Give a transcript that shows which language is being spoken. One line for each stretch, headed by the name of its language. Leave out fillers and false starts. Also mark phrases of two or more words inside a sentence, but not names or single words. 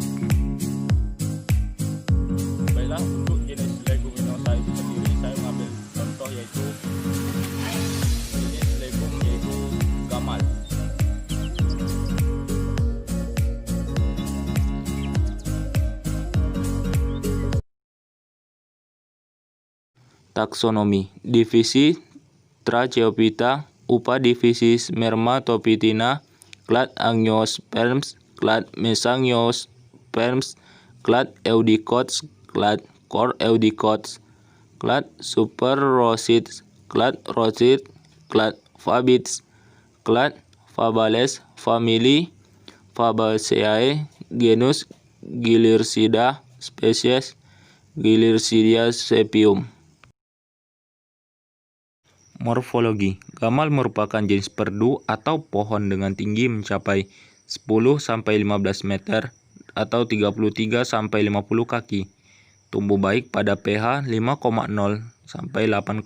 Indonesian: Baiklah, untuk jenis leguminosa itu sendiri saya mengambil contoh yaitu jenis legum yaitu gamal. Taksonomi. Divisi Tracheophyta, Upadivisi Spermatopitina, clade Angiosperms, clade Mesangiosperms, clade Eudicots, clade Cor Eudicots, clade Superrosids, clade Rosids, clade Fabids, clade Fabales, famili Fabaceae, genus Gilircida, spesies Gilircidia sepium. Morfologi. Gamal merupakan jenis perdu atau pohon dengan tinggi mencapai 10-15 meter atau 33-50 kaki. Tumbuh baik pada pH 5,0 sampai 8,5.